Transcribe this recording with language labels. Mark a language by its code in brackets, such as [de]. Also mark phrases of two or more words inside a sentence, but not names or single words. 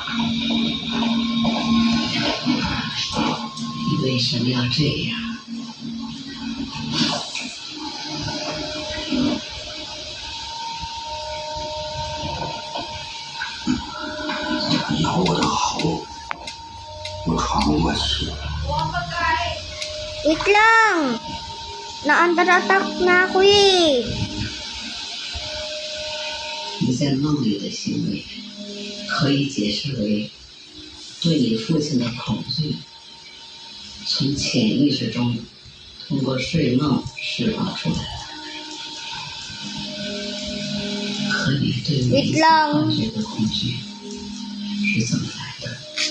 [zh] 你为什么要这样？咬我的喉，我喘不过气。 [tl] Wait lang! Na- [en] under attack [tl] na ako eh. [zh] 你在梦里的行为，可以解释为对你父亲的恐惧，从潜意识中通过睡梦释放出来的。和你对每一次幻觉的恐惧是怎么来的？